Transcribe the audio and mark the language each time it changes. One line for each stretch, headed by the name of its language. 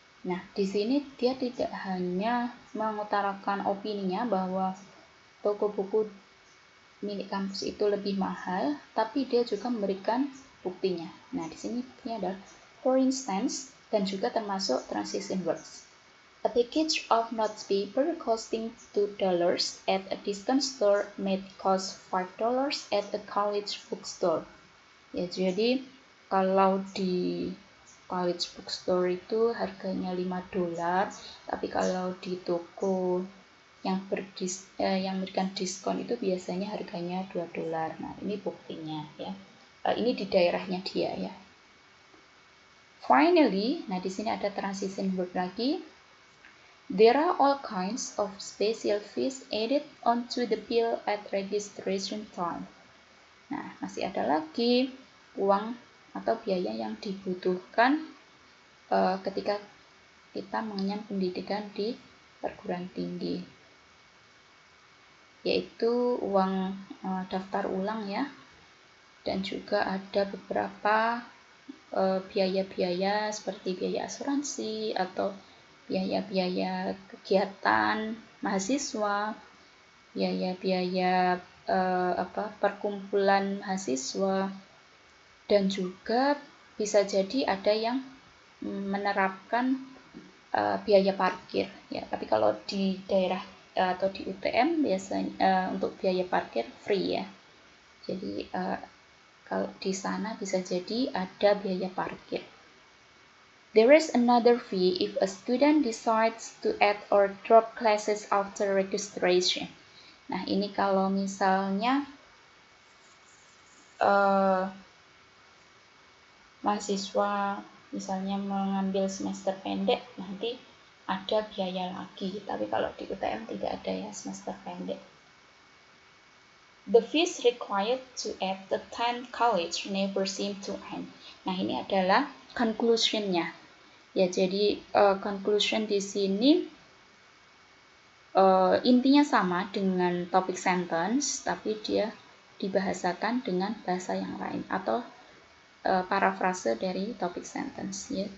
Indonesian: Nah, di sini dia tidak hanya mengutarakan opininya bahwa toko buku milik kampus itu lebih mahal, tapi dia juga memberikan buktinya. Nah, di sini buktinya adalah
English: for instance
Indonesian: dan juga termasuk transition words.
English: A package of notes paper costing $2 at a discount store might cost $5 at a college bookstore.
Indonesian: Ya, jadi kalau di college bookstore itu harganya $5, tapi kalau di toko yang memberikan diskon itu biasanya harganya $2. Nah, ini buktinya ya. Ini di daerahnya dia ya.
English: Finally,
Indonesian: nah di sini ada transition verb lagi.
English: There are all kinds of special fees added onto the bill at registration time.
Indonesian: Nah, masih ada lagi uang atau biaya yang dibutuhkan ketika kita mengenyam pendidikan di perguruan tinggi, yaitu uang daftar ulang ya, dan juga ada beberapa biaya-biaya seperti biaya asuransi atau biaya-biaya kegiatan mahasiswa, biaya-biaya perkumpulan mahasiswa, dan juga bisa jadi ada yang menerapkan biaya parkir ya. Tapi kalau di daerah atau di UTM biasanya untuk biaya parkir free ya. Jadi kalau di sana bisa jadi ada biaya parkir.
English: There is another fee if a student decides to add or drop classes after registration.
Indonesian: Nah, ini kalau misalnya mahasiswa misalnya mengambil semester pendek, nanti ada biaya lagi. Tapi kalau di UTM tidak ada ya semester pendek.
English: The fees required to attend college never seem to end.
Indonesian: Nah, ini adalah conclusion-nya. Ya, jadi conclusion di sini intinya sama dengan topic sentence, tapi dia dibahasakan dengan bahasa yang lain atau parafrase dari topic sentence ya.